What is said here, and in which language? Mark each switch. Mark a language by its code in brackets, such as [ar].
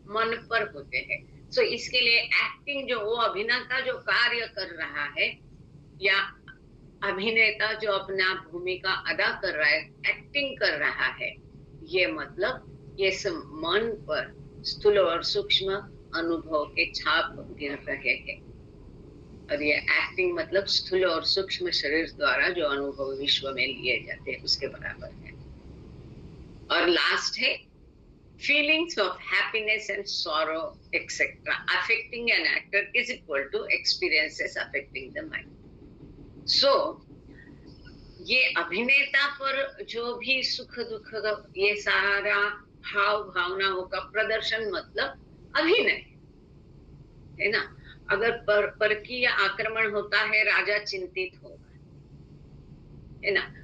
[hi] मन पर होते हैं। सो इसके लिए एक्टिंग जो वो अभिनेता जो कार्य कर रहा है या अभिनेता जो अपना भूमिका अदा कर रहा है, एक्टिंग कर रहा है, ये मतलब ये मन पर स्थूल और सूक्ष्म अनुभव के छाप गिर रहे हैं। और ये एक्टिंग मतलब स्थूल और सूक्ष्म शरीर द्वारा जो अनुभव विश्व में लिए जाते हैं उसके बराबर है। और लास्ट है [en] feelings of happiness and sorrow etc affecting an actor is equal to experiences affecting the mind. [hi] So ये अभिनेता पर जो भी सुख दुख ये सारा भाव भावनाओं का प्रदर्शन मतलब अभिनय है ना। अगर परकीय आक्रमण होता है, राजा चिंतित होगा, है ना।